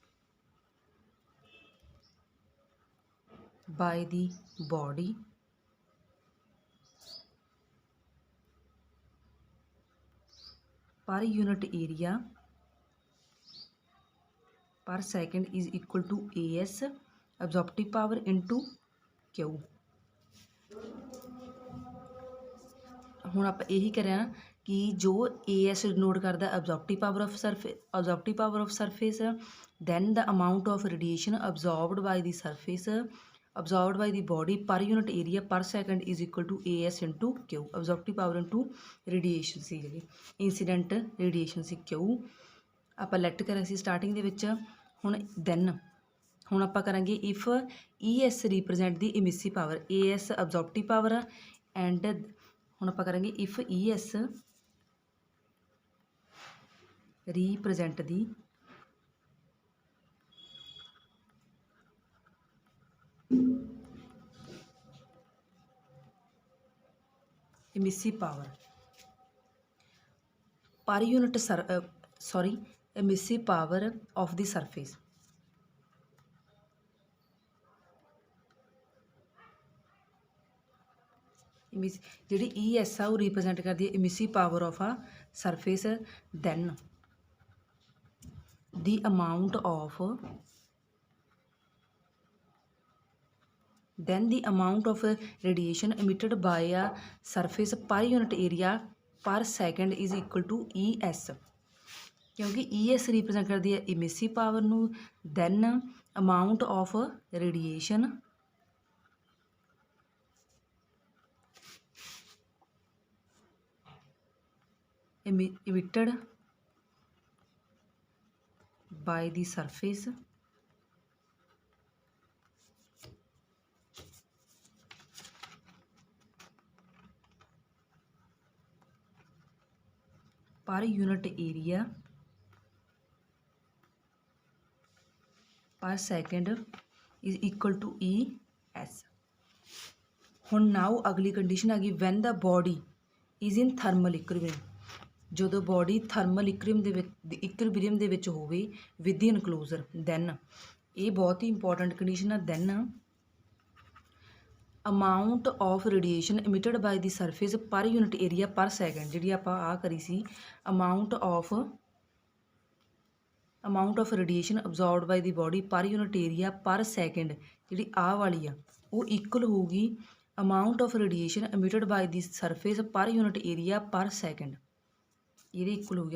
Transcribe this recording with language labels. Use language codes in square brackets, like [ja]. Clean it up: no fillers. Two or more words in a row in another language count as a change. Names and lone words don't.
[en] by the body per unit area per second is equal to AS absorptive power into Q। [pa] ਹੁਣ ਆਪਾਂ ਇਹੀ ਕਰਿਆ ਕਿ ਜੋ AS ਡਿਨੋਟ ਕਰਦਾ [en] absorptive power of surface, then the amount of radiation absorbed by the body per unit area per second is equal to AS into Q। absorptive power into radiation [pa] ਸੀ ਜਿਹੜੀ [en] incident radiation [pa] ਸੀ Q, ਆਪਾਂ ਲੈਟ ਕਰਿਆ ਸੀ ਸਟਾਰਟਿੰਗ ਦੇ ਵਿੱਚ। ਹੁਣ ਆਪਾਂ ਕਰਾਂਗੇ [en] if ES represent [pa] ਦੀ [en] emissive power, AS absorptive power [pa] ਆ, ਐਂਡ ਹੁਣ ਆਪਾਂ ਕਰਾਂਗੇ [en] if ES represent [pa] ਦੀ [en] emissive power per unit emissive power of the surface, [pa] ਜਿਹੜੀ ES ਆ ਉਹ ਰਿਪਰੈਜ਼ੈਂਟ ਕਰਦੀ ਹੈ [en] emissive power of a surface, then the amount of radiation emitted by a surface per unit area per second is equal to ES। [pa] ਕਿਉਂਕਿ ES ਰਿਪਰੈਜ਼ੈਂਟ ਕਰਦੀ ਹੈ [en] emissive power ਨੂੰ, then amount of radiation emitted by the surface per unit area per second is equal to ES. [pa] ਹੁਣ ਨਾਓ ਅਗਲੀ ਕੰਡੀਸ਼ਨ ਆ ਗਈ [en] when the body is in thermal equilibrium, [pa] ਜਦੋਂ ਬੋਡੀ [en] thermal equilibrium [pa] ਦੇ ਵਿੱਚ ਹੋਵੇ [en] with enclosure, then [pa] ਇਹ ਬਹੁਤ ਹੀ ਇੰਪੋਰਟੈਂਟ ਕੰਡੀਸ਼ਨ ਆ। [en] then amount of radiation emitted by the surface per unit area per second, [pa] ਜਿਹੜੀ ਆਪਾਂ ਆ ਕਰੀ ਸੀ [en] amount of radiation absorbed by the body per unit area per second, [pa] ਜਿਹੜੀ ਆਹ ਵਾਲੀ ਆ ਉਹ ਇਕੁਅਲ ਹੋਊਗੀ [en] amount of radiation emitted by the surface per unit area per second, [pa] ਇਹਦੇ ਇਕੁਅਲ ਹੋਊਗੀ।